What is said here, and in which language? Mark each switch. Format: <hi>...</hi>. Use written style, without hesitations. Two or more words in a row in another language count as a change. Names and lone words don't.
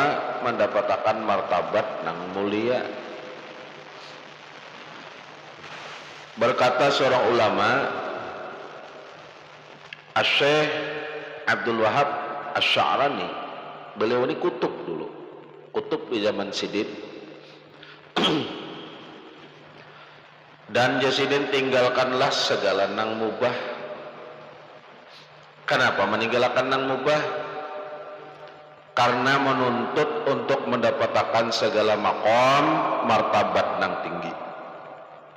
<bjn>Mendapatkan martabat nang mulia. Berkata seorang ulama, Asy-Syaikh Abdul Wahab Asy-Sya'rani, beliau ini kutub dulu, kutub di zaman Sidin. Dan Sidin tinggalkanlah segala nang mubah. Kenapa meninggalkan nang mubah? Karena menuntut untuk mendapatkan segala maqam martabat nang tinggi.</bjn>